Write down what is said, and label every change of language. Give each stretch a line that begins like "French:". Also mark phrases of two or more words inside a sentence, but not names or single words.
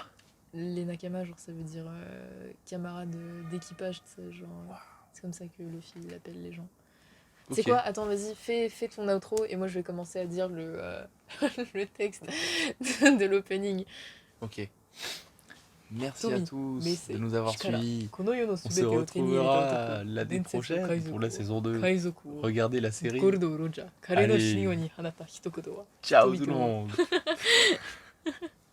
French: Les Nakama, genre, ça veut dire camarade d'équipage, tu sais, genre. C'est comme ça que Luffy il appelle les gens. Ok. C'est quoi? Attends, vas-y, fais ton outro et moi je vais commencer à dire le texte de l'opening. Ok. Merci
Japanese: Tomi,
French: à tous
Japanese: Meisei,
French: de nous avoir
Japanese: Shikara,
French: suivis.
Japanese: この世の
French: On se
Japanese: すべてを手に入れた男、
French: retrouvera l'année
Japanese: 伝説の
French: prochaine
Japanese: 海賊
French: pour la
Japanese: 王
French: saison 2.
Japanese: 海賊王
French: Regardez la série.
Japanese: ゴルド・ロジャー彼の死
French: Allez.
Japanese: に放った一言は
French: Ciao
Japanese: 人
French: tout le
Japanese: 々を
French: monde.